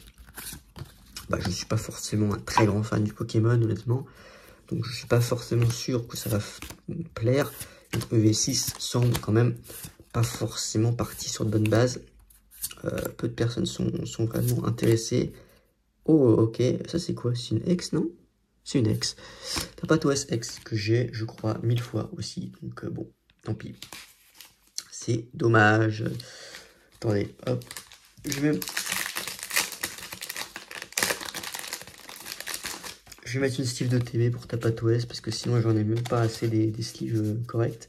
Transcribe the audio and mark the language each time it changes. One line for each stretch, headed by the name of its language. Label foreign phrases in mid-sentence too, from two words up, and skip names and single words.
French: Bah, je suis pas forcément un très grand fan du Pokémon, honnêtement. Donc je suis pas forcément sûr que ça va plaire. Donc EV6 semble quand même pas forcément parti sur de bonnes bases. Peu de personnes sont vraiment intéressées. Oh, ok, ça c'est quoi? C'est une ex, non? C'est une ex. Tapatouest ex que j'ai, je crois, 1000 fois aussi. Donc bon, tant pis. C'est dommage. Attendez, hop. Je vais mettre une sleeve de TB pour Tapatouest parce que sinon j'en ai même pas assez des sleeves corrects.